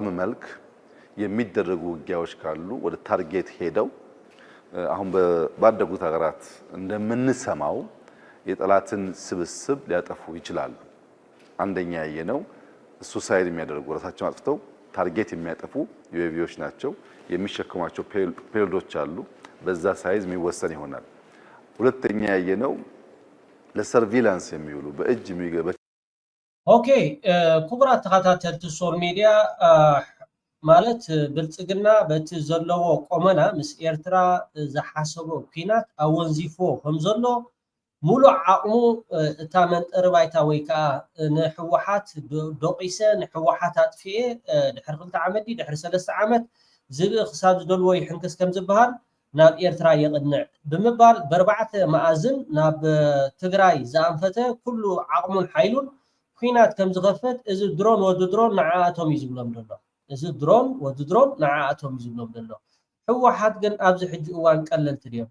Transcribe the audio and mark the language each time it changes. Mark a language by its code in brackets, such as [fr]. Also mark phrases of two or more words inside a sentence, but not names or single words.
[am] መልክ የሚደረጉ ውጊያዎች ካሉ ወደ ታርጌት ሄደው አሁን ባደጉት ሀገራት እንደምንሰማው የጠላትን ስብስብ ሊያጠፉ ይችላሉ። አንደኛ ያየነው ሱሳይድ የሚያደርጉ ራሳቸውን አጥፍተው ታርጌት የሚያጠፉ ዩኤቪዎች ናቸው። የሚሸከሟቸው ፔሎዶች አሉ። በዛ ሳይዝ የሚወሰን ይሆናል። ሁለተኛ ያየነው ለሰርቪላንስ የሚውሉ በእጅ የሚገባ [ti] ኦኬ ኩብራት ተከታተልቲ ሶል ሚዲያ ማለት ብልጽግና በቲ ዘለዎ ቆመና ምስ ኤርትራ ዝሓሰቦ ኩናት ኣወንዚፎ ከም ዘሎ ሙሉእ ዓቕሙ እታ መንጠሪ ባይታ ወይ ከዓ ንሕወሓት ደቂሰ ንሕወሓት ኣጥፊኤ ድሕሪ 2 ዓመት ድሕሪ 3 ዓመት ዝብእ ክሳብ ዝደልዎ ይሕንክስ ከም ዝበሃል ናብ ኤርትራ የቕንዕ ብምባል በርባዕተ መኣዝን ናብ ትግራይ ዝኣንፈተ ኩሉ ዓቕሙን ሓይሉን ኩናት ከም ዝኸፈት እዚ ድሮን ወዲ ድሮን ንዓኣቶም እዩ ዝብሎም ዘሎ እዚ ድሮን ወዲ ድሮን ንዓኣቶም እዩ ዝብሎም ዘሎ ሕወሓት ግን ኣብዚ ሕጂ እዋን ቀለልቲ ድዮም